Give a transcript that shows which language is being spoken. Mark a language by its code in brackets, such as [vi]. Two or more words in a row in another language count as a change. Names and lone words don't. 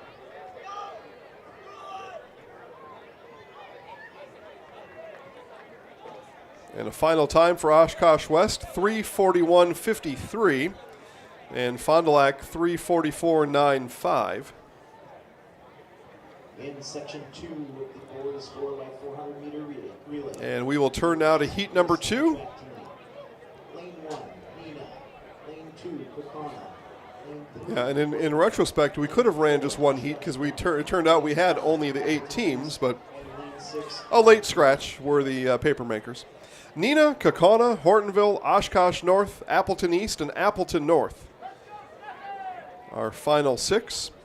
[en] And a final time for Oshkosh West, 3:41.53, and Fond du Lac 3:44.95. In section 2 with the boys 4x400 meter relay. And we will turn now to heat number 2. Lane 1, Neenah. Lane 2, Kaukauna. Lane 3. Yeah, and in retrospect, we could have ran just one heat because it turned out we had only the 8 teams, but a late scratch were the paper makers. Neenah, Kaukauna, Hortonville, Oshkosh North, Appleton East, and Appleton North. Our final 6.